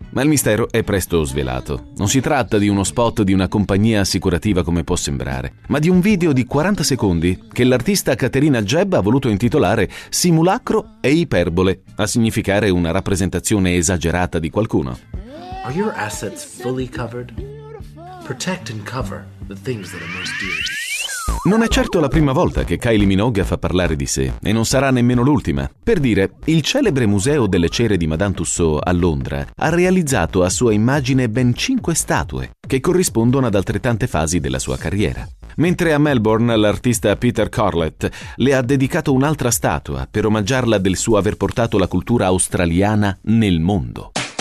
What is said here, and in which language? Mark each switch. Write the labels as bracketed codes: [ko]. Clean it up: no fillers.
[it] Ma il mistero è presto svelato. Non si tratta di uno spot di una compagnia assicurativa come può sembrare, ma di un video di 40 secondi che l'artista Caterina Jebb ha voluto intitolare Simulacro e iperbole, a significare una rappresentazione esagerata di qualcuno. [en] Are your assets fully covered? Protect and cover the things that are most dear. [it] Non è certo la prima volta che Kylie Minogue fa parlare di sé, e non sarà nemmeno l'ultima. Per dire, il celebre museo delle cere di Madame Tussauds a Londra ha realizzato a sua immagine ben 5 statue, che corrispondono ad altrettante fasi della sua carriera. Mentre a Melbourne l'artista Peter Corlett le ha dedicato un'altra statua per omaggiarla del suo aver portato la cultura australiana nel mondo.